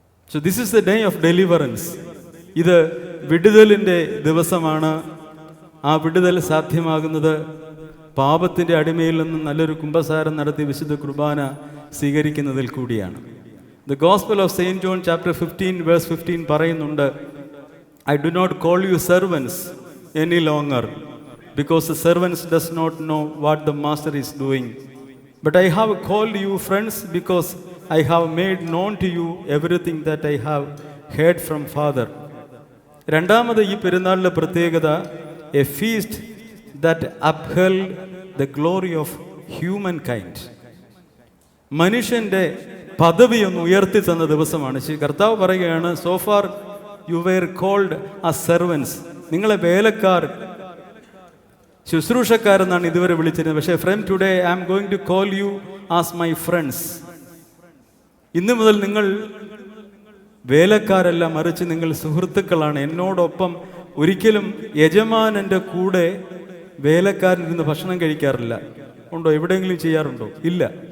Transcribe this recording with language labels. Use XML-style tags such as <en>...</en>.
<en>So this is the day of deliverance.</en> <ml>ഇത് വിടുതലിൻ്റെ ദിവസമാണ്. ആ വിടുതൽ സാധ്യമാകുന്നത് പാപത്തിൻ്റെ അടിമയിൽ നിന്നും നല്ലൊരു കുംഭസാരം നടത്തി വിശുദ്ധ കുർബാന സ്വീകരിക്കുന്നതിൽ കൂടിയാണ്.</ml> <en>The Gospel of St. John chapter 15 verse 15</en> <ml>പറയുന്നുണ്ട്,</ml> <en>I do not call you servants any longer, because the servants does not know what the master is doing. But I have called you friends, because I have made known to you everything that I have heard from Father.</en> <ml>രണ്ടാമത് ഈ പെരുന്നാളിലെ പ്രത്യേകത,</ml> <en>a feast that upheld the glory of humankind.</en> <ml>മനുഷ്യൻ്റെ പദവി ഒന്ന് ഉയർത്തി തന്ന ദിവസമാണ്. കർത്താവ് പറയുകയാണ്,</ml> <en>so far you were called as servants.</en> <ml>നിങ്ങളെ വേലക്കാർ, ശുശ്രൂഷക്കാരെന്നാണ് ഇതുവരെ വിളിച്ചിരുന്നത്.</ml> <en>പക്ഷേ from today I am going to call you as my friends.</en> <ml>ഇന്നു മുതൽ നിങ്ങൾ വേലക്കാരല്ല, മറിച്ച് നിങ്ങൾ സുഹൃത്തുക്കളാണ്. എന്നോടൊപ്പം ഒരിക്കലും യജമാനൻ്റെ കൂടെ വേലക്കാരൻ ഇരുന്ന് ഭക്ഷണം കഴിക്കാറില്ല. ഉണ്ടോ? എവിടെയെങ്കിലും ചെയ്യാറുണ്ടോ? ഇല്ല.</ml>